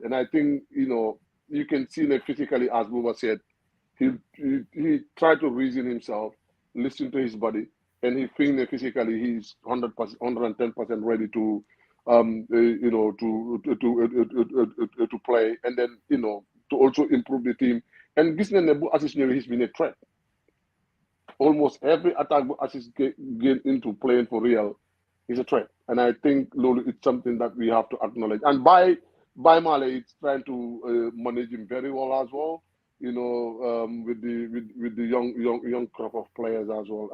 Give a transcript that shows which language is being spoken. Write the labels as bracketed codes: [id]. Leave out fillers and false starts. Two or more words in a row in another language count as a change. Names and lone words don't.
[en] And I think, you know, you can see that physically, as Buba said, he tried to reason himself, listen to his body, and he think that physically he's 110% ready to you know, to play, and then, you know, to also improve the team. [wo] And gis nañ ne bu Aziz ñëwee, [en] he's been a threat. Almost every attack bu Aziz get into playing for real is a threat, and I think Lolo, it's something that we have to acknowledge. And by Male, it's trying to manage him very well as well. You know, with the young crop of players as well.